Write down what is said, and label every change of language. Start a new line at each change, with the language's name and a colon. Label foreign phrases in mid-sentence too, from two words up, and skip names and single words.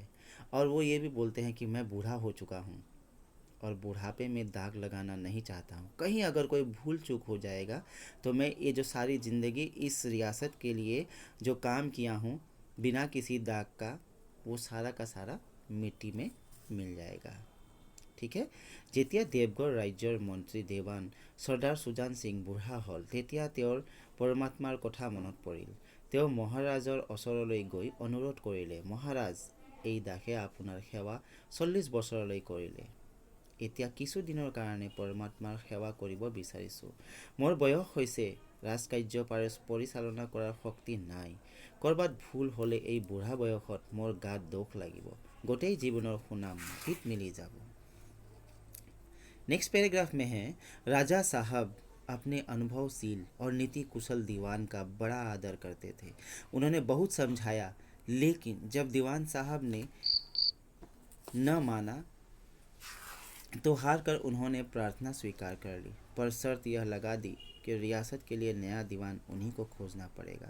Hindi: और वो ये भी बोलते हैं कि मैं बूढ़ा हो चुका हूँ और बुढ़ापे में दाग लगाना नहीं चाहता हूँ। कहीं अगर कोई भूल चूक हो जाएगा तो मैं ये जो सारी ज़िंदगी इस रियासत के लिए जो काम किया हूँ बिना किसी दाग का, वो सारा का सारा मिट्टी में मिल जाएगा। ठीक है।
Assamese: যেতিয়া দেৱগড় ৰাজ্যৰ মন্ত্ৰী দেৱান চৰ্দাৰ সুজান সিং বুঢ়া হ'ল, তেতিয়া তেওঁৰ পৰমাত্মাৰ কথা মনত পৰিল। তেওঁ মহাৰাজৰ ওচৰলৈ গৈ অনুৰোধ কৰিলে, মহাৰাজ, এই দাসে আপোনাৰ সেৱা 40 বছৰলৈ কৰিলে। এতিয়া কিছুদিনৰ কাৰণে পৰমাত্মাৰ সেৱা কৰিব বিচাৰিছোঁ। মোৰ বয়স হৈছে, ৰাজকাৰ্য পৰিচালনা কৰাৰ শক্তি নাই। ক'ৰবাত ভুল হ'লে এই বুঢ়া বয়সত মোৰ গাত দুখ লাগিব, গোটেই জীৱনৰ সুনাম মাটিত মিলি যাব।
English: next paragraph
Hindi: में है, राजा साहब अपने अनुभवशील और नीति कुशल दीवान का बड़ा आदर करते थे। उन्होंने बहुत समझाया, लेकिन जब दीवान साहब ने न माना तो हार कर उन्होंने प्रार्थना स्वीकार कर ली, पर शर्त यह लगा दी कि रियासत के लिए नया दीवान उन्हीं को खोजना पड़ेगा।